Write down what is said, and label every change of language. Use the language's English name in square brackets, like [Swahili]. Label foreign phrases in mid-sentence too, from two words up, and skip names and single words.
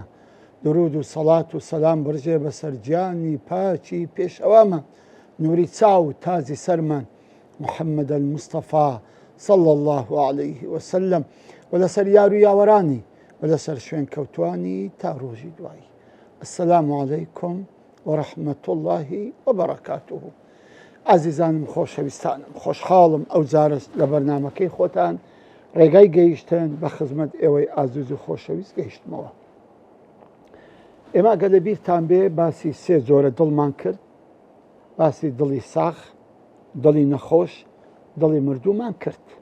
[Central Kurdish] درود و سەڵات و سەلام بڕژێ بەسەر گیانی پاکی پێشەوامە، نووری چاو و تازی سەرمان محەممەد المستەفا [Arabic] صلی الله عليه وسلم، [Central Kurdish] و لەسەر یار و یاوەرانی و لەسەر شوێن کەوتوانی تا ڕۆژی دوایی. [Arabic] السلام علیکم ورحمة الله وبركاته. [Central Kurdish] عزیزانم خۆشەویستانم، خۆشحاڵم ئەو جارە لە بەرنامەکەی خۆتان ڕێگای گەیشتن بە خزمەت ئێوەی ئازیز و خۆشەویست گەیشتمەوە. ئێمە ئەگە لە بیرتان بێ باسی سێ جۆرە دڵمان کرد، باسی دڵی ساخ، دڵی نەخۆش، دڵی مردوومان کرد.